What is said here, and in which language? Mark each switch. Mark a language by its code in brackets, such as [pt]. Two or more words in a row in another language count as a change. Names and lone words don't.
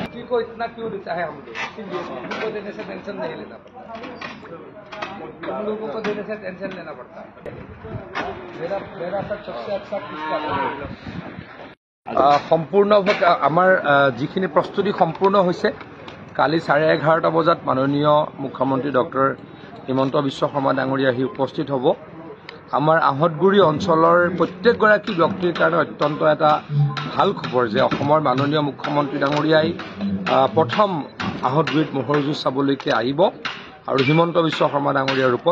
[hi] को इतना क्यों देता है हमको देने से टेंशन नहीं लेना पड़ता, हम लोगों को देने से टेंशन लेना पड़ता है। मेरा सबसे अच्छा किसका [as] সম্পূৰ্ণভাৱে আমাৰ যিখিনি প্ৰস্তুতি সম্পূৰ্ণ হৈছে। কালি 11:30 বজাত মাননীয় মুখ্যমন্ত্ৰী ডক্টৰ হিমন্ত বিশ্ব শৰ্মা ডাঙৰীয়া আহি উপস্থিত হ'ব। আমাৰ আহতগুৰি অঞ্চলৰ প্ৰত্যেকগৰাকী ব্যক্তিৰ কাৰণে অত্যন্ত এটা ভাল খবৰ যে অসমৰ মাননীয় মুখ্যমন্ত্ৰী ডাঙৰীয়াই প্ৰথম আহতগুৰিত মহৰ যুঁজ চাবলৈকে আহিব আৰু হিমন্ত বিশ্ব শৰ্মা ডাঙৰীয়াৰ ৰূপত।